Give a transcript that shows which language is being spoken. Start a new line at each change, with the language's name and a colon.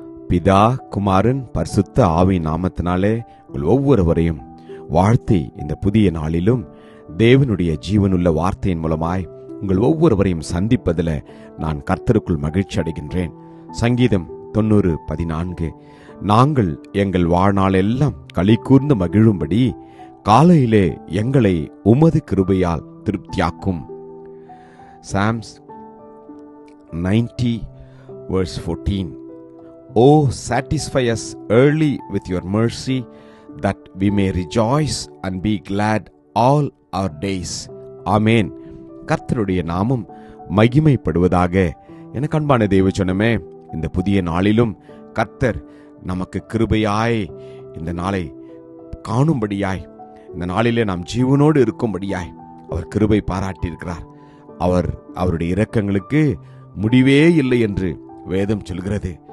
Tamil: பிதா, குமாரன், பரிசுத்த ஆவியின் நாமத்தினாலே உங்கள் ஒவ்வொருவரையும் வாழ்த்தி இந்த புதிய நாளிலும் தேவனுடைய ஜீவனுள்ள வார்த்தையின் மூலமாய் உங்கள் ஒவ்வொருவரையும் சந்திப்பதில் நான் கர்த்தருக்குள் மகிழ்ச்சி அடைகின்றேன். சங்கீதம் 90:14, நாங்கள் எங்கள் வாழ்நாளெல்லாம் களி கூர்ந்து மகிழும்படி காலையிலே எங்களை உமது கிருபையால் திருப்தியாக்கும்.
English: Psalms 90:14, Oh, satisfy us early with your mercy, that we may rejoice and be glad all our days.
Tamil: ஆமேன். கர்த்தருடைய நாமம் மகிமைப்படுவதாக. எனக்கு அன்பான தேவஜனமே, இந்த புதிய நாளிலும் கர்த்தர் நமக்கு கிருபையாய் இந்த நாளை காணும்படியாய், இந்த நாளிலே நாம் ஜீவனோடு இருக்கும்படியாய் அவர் கிருபை பாராட்டியிருக்கிறார். அவருடைய இரக்கங்களுக்கு முடிவே இல்லை என்று வேதம் சொல்கிறது.